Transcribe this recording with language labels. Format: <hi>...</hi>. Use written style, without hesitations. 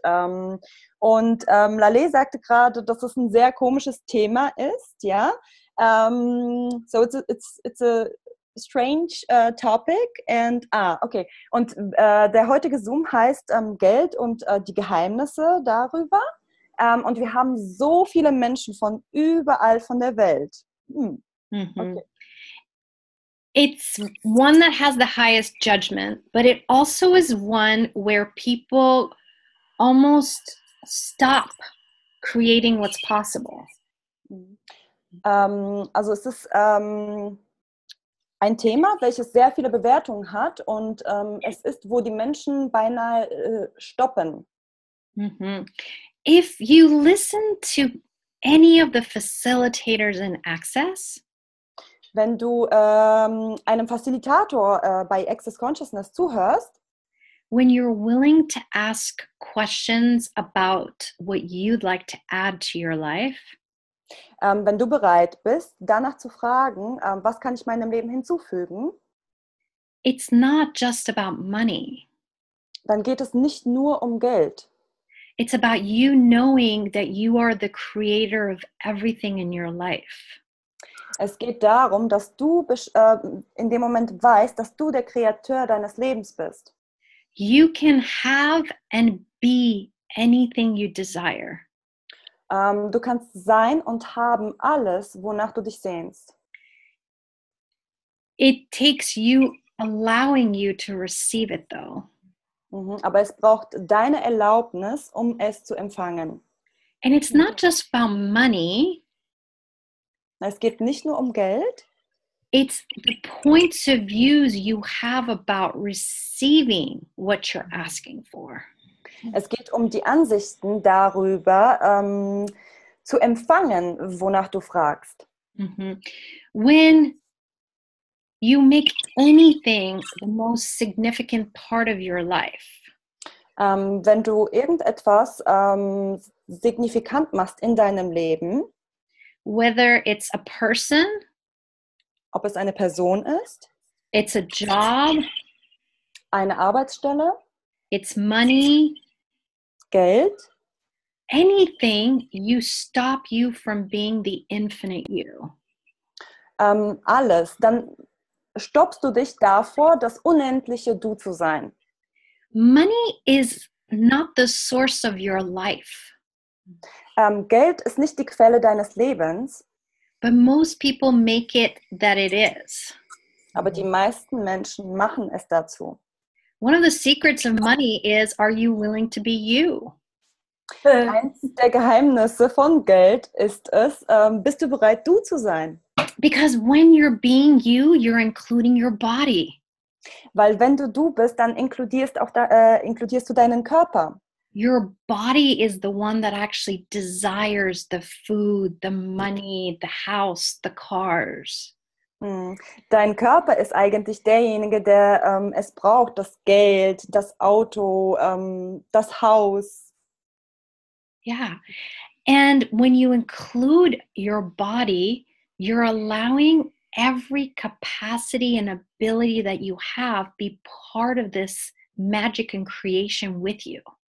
<de>Und Laleh sagte gerade, dass es ein sehr komisches Thema ist, ja.</de> <en>So it's a strange topic and okay.</en> <de>Und der heutige Zoom heißt Geld und die Geheimnisse darüber. Und wir haben so viele Menschen von überall von der Welt. Okay.</de> <en>It's one that has the highest judgment, but it also is one where people almost stop creating what's possible.</en> <de>Also es ist ein Thema, welches sehr viele Bewertungen hat und es ist, wo die Menschen beinahe stoppen.</de> <en>If you listen to any of the facilitators in Access,</en> <de>Wenn du einem Facilitator bei Access Consciousness zuhörst,</de> <en>when you're willing to ask questions about what you'd like to add to your life,</en> <de>wenn du bereit bist, danach zu fragen, was kann ich meinem Leben hinzufügen,</de> <en>it's not just about money.</en> <de>dann geht es nicht nur um Geld.</de> <en>It's about you knowing that you are the creator of everything in your life.</en> <de>Es geht darum, dass du in dem Moment weißt, dass du der Kreator deines Lebens bist.</de> <en>You can have and be anything you desire.</en> <de>Du kannst sein und haben alles, wonach du dich sehnst.</de> <en>It takes you allowing you to receive it though.</en> <de>Aber es braucht deine Erlaubnis, um es zu empfangen.</de> <en>And it's not just about money.</en> <de>Es geht nicht nur um Geld.</de> <en>It's the points of views you have about receiving what you're asking for.</en> <de>Es geht um die Ansichten darüber, zu empfangen, wonach du fragst.</de> <en>When you make anything the most significant part of your life,</en> <de>wenn du irgendetwas signifikant machst in deinem Leben,</de> <en>whether it's a person,</en> <de>ob es eine Person ist,</de> <en>it's a job,</en> <de>eine Arbeitsstelle,</de> <en>it's money,</en> <de>Geld,</de> <en>anything, you stop you from being the infinite you.</en> <de>alles, dann stoppst du dich davor, das unendliche Du zu sein.</de> <en>Money is not the source of your life.</en> <de>Geld ist nicht die Quelle deines Lebens,</de> <en>But most people make it that it is.</en> <de>aber die meisten Menschen machen es dazu.</de> <en>One of the secrets of money is, are you willing to be you?</en> <de>Eins der Geheimnisse von Geld ist es, bist du bereit, du zu sein?</de> <en>Because when you're being you, you're including your body.</en> <de>Weil wenn du bist, dann inkludierst du deinen Körper.</de> <en>Your body is the one that actually desires the food, the money, the house, the cars.</en> <de>Dein Körper ist eigentlich derjenige, der es braucht, das Geld, das Auto, das Haus. Yeah.</de> <en>And when you include your body, you're allowing every capacity and ability that you have be part of this magic and creation with you.</en>